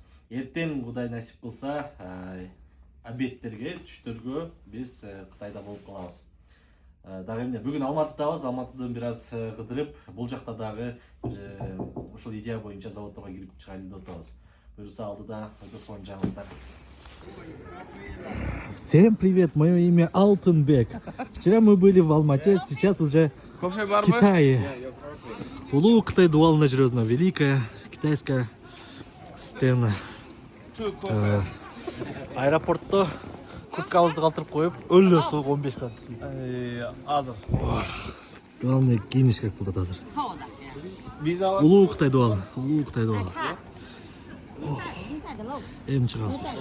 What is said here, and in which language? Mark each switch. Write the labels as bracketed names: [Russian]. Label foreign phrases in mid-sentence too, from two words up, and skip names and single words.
[Kyrgyz] Эртең Кудай насип кылса, обедтерге, түштөргө биз Кытайда болуп калабыз. Дагы эмне, бүгүн Алматыдабыз. Алматыдан бир аз кыдырып, бул жакта дагы ушул идея боюнча заводторго кирип чыгайлы деп атабыз. Буюрса алдыда өтө сонун жаңылыктар. [Russian] Всем привет, мое имя Алтынбек. Вчера мы были в Алмате, сейчас уже в Китае. [Kyrgyz] Улуу Кытай дуалына жүрөбүз, [Russian] великая китайская сцена. [Kyrgyz] Аэропортто курткабызды калтырып коюп, өлө суук 15 градус. Азыр. Главное кийиниш керек болот азыр. Улуу Кытай дуалы, улуу Кытай дуалы. Эми чыгабыз биз.